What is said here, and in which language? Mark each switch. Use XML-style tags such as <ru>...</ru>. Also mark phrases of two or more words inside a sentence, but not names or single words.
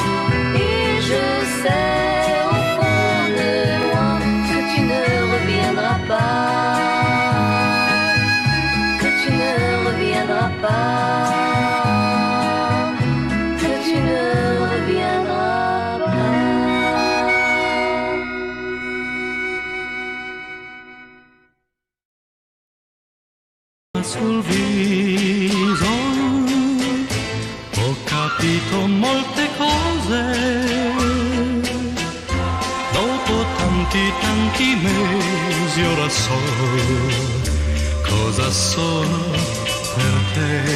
<fr>Et je sais au fond de moi que tu ne reviendras pas, que tu ne reviendras pas, que tu ne reviendras pas.</fr> <it>Sul viso ho capito molte cose, dopo tanti mesi ora so cosa sono per te.</it>